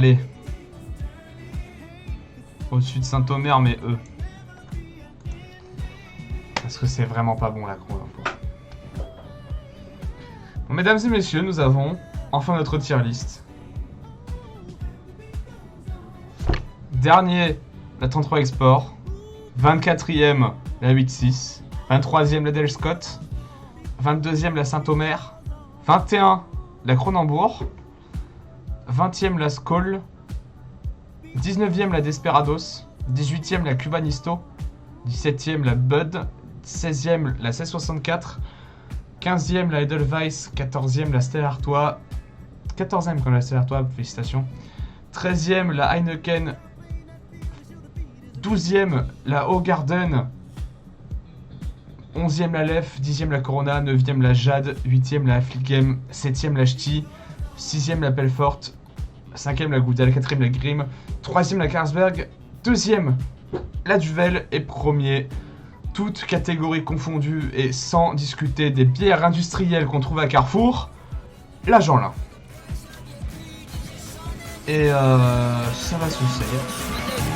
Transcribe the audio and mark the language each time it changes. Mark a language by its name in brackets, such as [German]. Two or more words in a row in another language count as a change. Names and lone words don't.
[French] Au-dessus de Saint-Omer, mais E. Parce que c'est vraiment pas bon la Kronenbourg. Bon, mesdames et messieurs, nous avons enfin notre [English] tier list. [French] Dernier, la 33 Export. 24e, la 8.6. 23e, la Del Scott. 22e, la Saint-Omer. 21, la Kronenbourg. 20e, la Skoll. 19e, la Desperados. 18e, la Cubanisto. 17e, la Bud. 16e, la 1664. 15e, la Edelweiss. 14e, la Stella Artois. 14e, comme la Stella Artois, félicitations. 13e, la Heineken. 12e, la Hoegaarden. 11e, la Lef. 10e, la Corona. 9e, la Jade. 8e, la Affligem. 7e, la Ch'ti. 6e, la Pelfort. 5e, la Goudal. 4e, la Grimm. 3e, la Carlsberg. 2e, la Duvel. Et premier, toutes catégories confondues et sans discuter des bières industrielles qu'on trouve à Carrefour, la Jeanlin. Et ça va se faire.